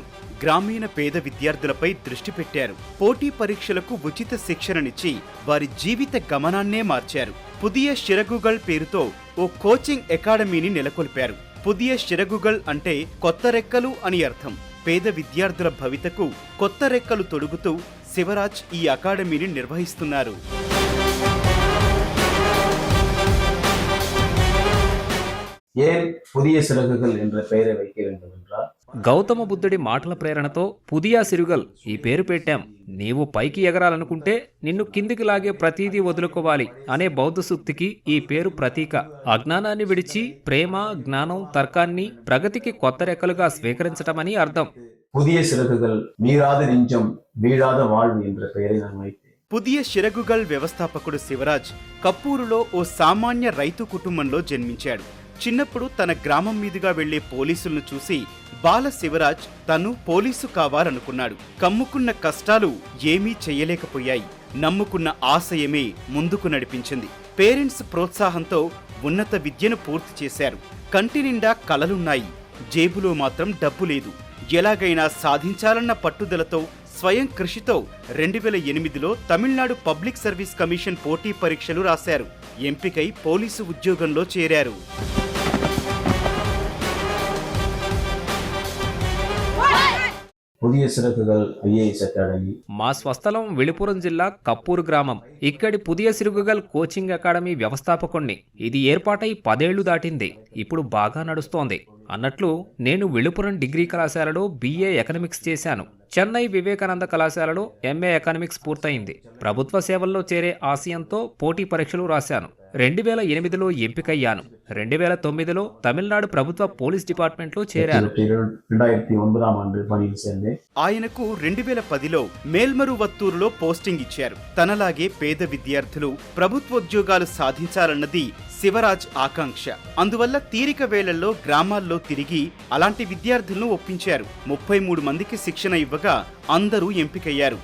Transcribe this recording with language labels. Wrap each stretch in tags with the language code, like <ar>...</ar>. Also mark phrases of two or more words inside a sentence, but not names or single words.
<te>గ్రామీణ పేద విద్యార్థులపై దృష్టి పెట్టారు. పోటీ పరీక్షలకు ఉచిత శిక్షణనిచ్చి వారి జీవిత గమనాన్నే మార్చారు. పుదియ షిరగుగల్ పేరుతో ఓ</te> <en>coaching academy</en> <te>నెలకొల్పారు. పుదియ షిరగుగల్ అంటే కొత్త రెక్కలు అని అర్థం. పేద విద్యార్థుల భవితకు కొత్త రెక్కలు తొడుగుతూ శివరాజ్ ఈ అకాడమీని నిర్వహిస్తున్నారు.</te> <ta>ஏன் புதிய சிறகுகள் என்ற பெயரை வைக்க வேண்டும் என்றால்,</ta> <te>గౌతమ బుద్ధుడి మాటల ప్రేరణతో పుదియా సిరుగల్ ఈ పేరు పెట్టాం. నీవు పైకి ఎగరాలనుకుంటే నిన్ను కిందికి లాగే ప్రతీదీ వదులుకోవాలి అనే బౌద్ధ సూక్తికి ఈ పేరు ప్రతీక. అజ్ఞానాన్ని విడిచి ప్రేమ, జ్ఞానం, తర్కాన్ని ప్రగతికి కొత్త రెక్కలుగా స్వీకరించటమని అర్థం.</te> <ta>புதிய சிறகுகள் மீறாத நெஞ்சம் வீழாத வாழ்வு என்ற பெயரை நான் வைத்தேன்.</ta> <te>పుదియ షిరగుగల్ వ్యవస్థాపకుడు శివరాజ్ కప్పూరులో ఓ సామాన్య రైతు కుటుంబంలో జన్మించాడు. చిన్నప్పుడు తన గ్రామం మీదుగా వెళ్లే పోలీసులను చూసి బాల శివరాజ్ తను పోలీసు కావాలనుకున్నాడు. కమ్ముకున్న కష్టాలు ఏమీ చెయ్యలేకపోయాయి. నమ్ముకున్న ఆశయమే ముందుకు నడిపించింది. పేరెంట్స్ ప్రోత్సాహంతో ఉన్నత విద్యను పూర్తి చేశారు. కంటి నిండా కలలున్నాయి, జేబులో మాత్రం డబ్బు లేదు. ఎలాగైనా సాధించాలన్న పట్టుదలతో స్వయం కృషితో 2008లో తమిళనాడు పబ్లిక్ సర్వీస్ కమిషన్ పోటీ పరీక్షలు రాశారు. ఎంపికై పోలీసు ఉద్యోగంలో చేరారు.</te> <ta>புதிய சிறகுகள் ஐஏஎஸ் அகாடமி.</ta> <te>మా స్వస్థలం విళుపురం జిల్లా కప్పూరు గ్రామం. ఇక్కడి పుదియ సిరుగుగల్</te> <en>coaching academy</en> <te>వ్యవస్థాపకుణ్ణి. ఇది ఏర్పాటై 10 ఏళ్లు దాటింది. ఇప్పుడు బాగా నడుస్తోంది. అన్నట్లు నేను విళుపురం డిగ్రీ కళాశాలలో</te> <en>BA economics</en> <te>చేశాను. చెన్నై వివేకానంద కళాశాలలో</te> <en>MA economics</en> <te>పూర్తయింది. ప్రభుత్వ సేవల్లో చేరే ఆశయంతో పోటీ పరీక్షలు రాశాను. 2008లో ఎంపికయ్యాను. 2009లో తమిళనాడు ప్రభుత్వ</te> <en>police department</en> <te>చేరాను.</te> <ta>2009ஆம் ஆண்டு பணியில் சேர்ந்தேன்.</ta> <te>ఆయనకు 2010లో మేల్మరువత్తూరులో పోస్టింగ్ ఇచ్చారు. తనలాగే పేద విద్యార్థులు ప్రభుత్వోద్యోగాలు సాధించాలన్నది శివరాజ్ ఆకాంక్ష. అందువల్ల తీరిక వేళల్లో గ్రామాల్లో తిరిగి అలాంటి విద్యార్థులను ఒప్పించారు. 33 మందికి శిక్షణ ఇవ్వగా అందరూ ఎంపికయ్యారు.</te>